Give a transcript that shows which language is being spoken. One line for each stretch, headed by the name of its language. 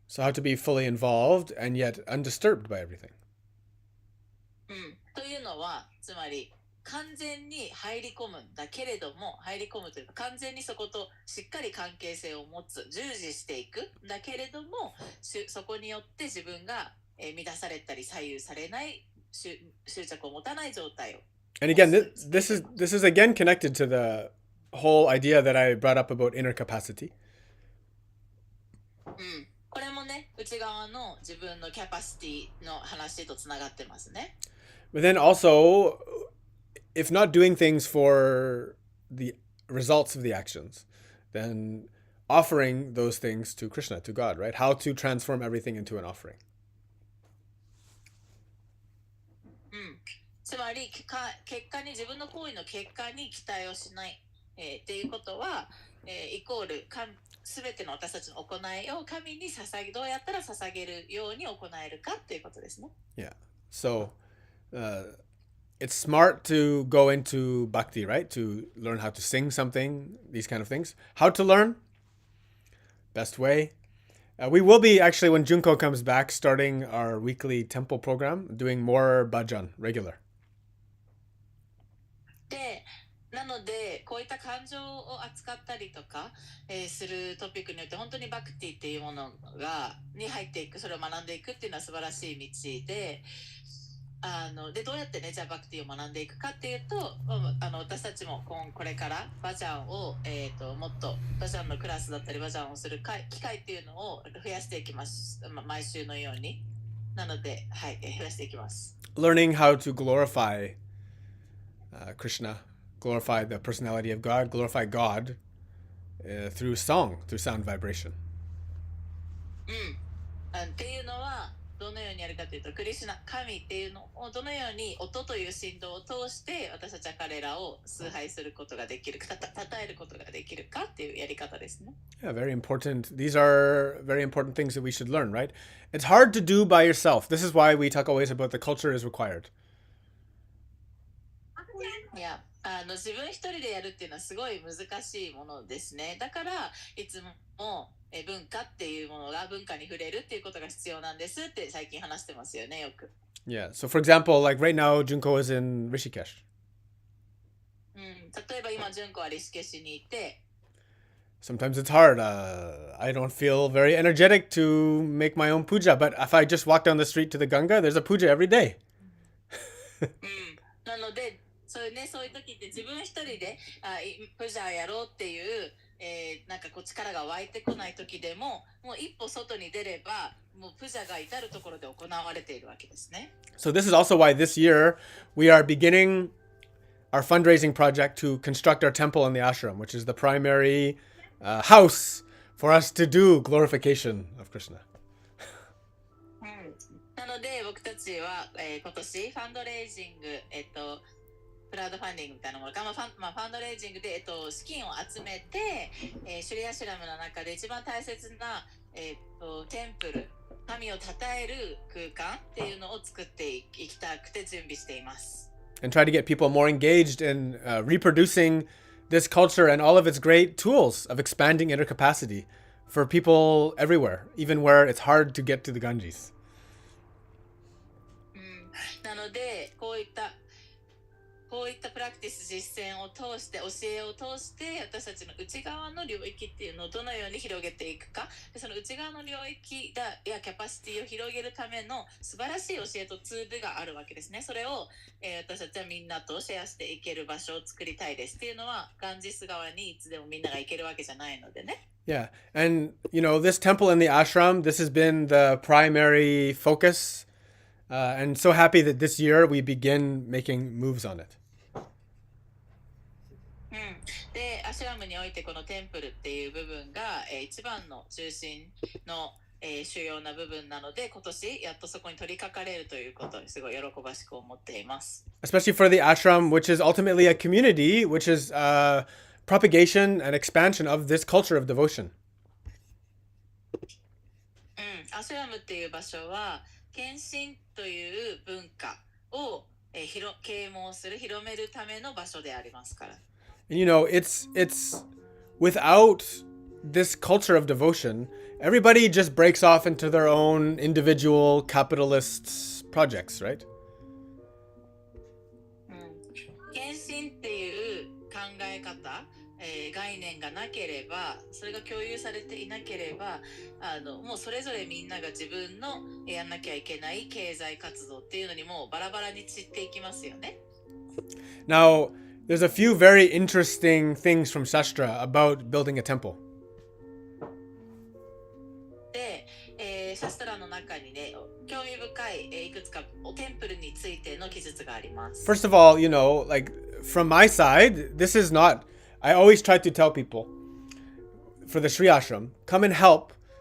English: So how to be fully involved and yet undisturbed by everything.
Japanese: うん、というのはつまり完全に入り込むんだけれども、入り込むというか完全にそことしっかり関係性を持つ、従事していくんだけれども、そこによって自分が乱されたり左右されない執着を持たない状態を。
English: And again, this is again connected to the whole idea that I brought up about inner capacity.
Japanese: うん、これもね、内側の自分のキャパシティの話とつながってますね。
English: But then also, if not doing things for the results of the actions, then offering those things to Krishna, to God, right? How to transform everything into an offering.
Japanese: うん、つまり結果に自分の行為の結果に期待をしない、っていうことは、イコールすべての私たちの行いを神にどうやったら捧げるように行えるかっていうことですね。
English: Yeah. So it's smart to go into bhakti, right? To learn how to sing something, these kind of things. How to learn? Best way. We will be actually, when Junko comes back, starting our weekly temple program, doing more bhajan, regular.
Japanese: で、なのでこういった感情を扱ったりとか、するトピックによって本当にバクティっていうものに入っていく、それを学んでいくっていうのは素晴らしい道で、でどうやってねじゃあバクティを学んでいくかっていうと、私たちもこれからバジャンを、もっとバジャンのクラスだったりバジャンをする機会っていうのを増やしていきます、毎週のように。なので、はい、増やしていきます。
English: Learning how to glorify Krishna, glorify the personality of God, glorify God through song, through sound vibration.
Japanese: っていうのはどのようにやるかというと、クリシュナ神っていうのをどのように音という振動を通して私たちは彼らを崇拝することができるか、称えることができるかっていうやり方ですね。
English: Yeah, very important. These are very important things that we should learn, right? It's hard to do by yourself. This is why we talk always about the culture is required.
Japanese: いや、自分一人でやるっていうのはすごい難しいものですね。だからいつも文化っていうものが文化に触れるっていうことが必要なんですって最近話してますよね、よく。
English: Yeah. So, for example, like right now, Junko is in Rishikesh.
Japanese: 例えば今、純子はリシケシュにいて、
English: Sometimes it's hard. I don't feel very energetic to make my own puja, but if I just walk down the street to the Ganga, there's a puja every day.
Japanese: なのでそういう時って自分一人でプジャーやろうっていう、なんかこう力が湧いてこない時でも、もう一歩外に出ればもうプジャーが至るところで行われているわけですね。
English: So this is also why this year we are beginning our fundraising project to construct our temple in the ashram, which is the primary house for us to do glorification of Krishna.
Japanese: なので僕たちは、今年ファンドレイジング、クラウドファンディングみたいなものか、ファンドレイジングで、資金を集めて、シュリアシュラムの中で一番大切な、テンプル、神を称える空間っていうのを作っていきたくて準備しています。
English: And try to get people more engaged in reproducing this culture and all of its great tools of expanding inner capacity for people everywhere, even where it's hard to get to the Ganges.
Japanese: なのでこういったこういったプラクティス実践を通して教えを通して私たちの内側の領域っていうのをどのように広げていくかでその内側の領域やキャパシティを広げるための素晴らしい教えとツールがあるわけですね。それを、私たちはみんなとシェアしていける場所を作りたいですっていうのはガンジス川にいつでもみんなが行けるわけじゃないのでね。
English: Yeah. And, this temple in the ashram, this has been the primary focus. And so happy that this year we begin making moves on it.
Japanese: でアシュラムにおいてこのテンプルっていう部分が、一番の中心の、主要な部分なので今年やっとそこに取り掛かれるということにすごい喜ばしく思っています。
English: Especially for the ashram, which is ultimately a community, which is propagation and expansion of this culture of devotion.
Japanese: アシュラムっていう場所は献身という文化を、啓蒙する広めるための場所でありますから。
English: And it's without this culture of devotion, everybody just breaks off into their own individual capitalist projects, right?
Japanese: 献身っていう考え方、概念がなければそれが共有されていなければもうそれぞれみんなが自分のやんなきゃいけない経済活動っていうのにもうバラバラに散っていきますよね。
English: Now, there's a few very interesting things from Shastra about building a temple.
Japanese: で、シャストラの中にね興味深い、いくつかテンプルについての記述があります。
English: First of all, like from my side, this is not. I always try to tell people for the Sri Ashram, come and help.